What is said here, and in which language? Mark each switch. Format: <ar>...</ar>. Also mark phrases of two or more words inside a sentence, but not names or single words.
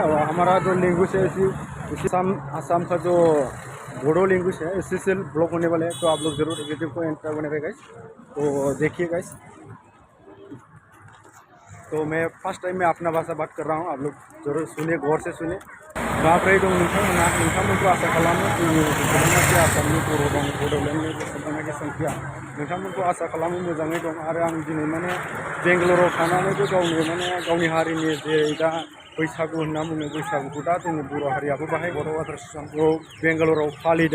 <hi>और हमारा जो लैंग्वेज है इसी असम का जो बोडो लैंग्वेज है, इसी से ब्लॉग होने वाले हैं। तो आप लोग जरूर वीडियो को एंड तक बने रहे गाइस। तो देखिए गाइस, तो मैं</hi> <en>first time</en> <hi>में अपना भाषा बात कर रहा हूँ, आप लोग जरूर सुनिए, गौर से सुनिए।</hi> <brx>माब्रै दं नोंथांमोनखौ आसा खालामो जोंनि बुहुमनाखि आसामनि बर' दं, बड'लेण्डनि जेसेबांनाखि संख्या नोंथांमोनखौ आसा खालामो मोजाङै दं। आरो आं दिनै माने बेंगालराव थानानैबो गावनि हारिनि जे दा बैसागु होनना बुङो, बैसागुखौ दा जोंनि बर' हारियाबो बाहाय बर' वाटारखौ बेंगालराव फालिदों।</brx>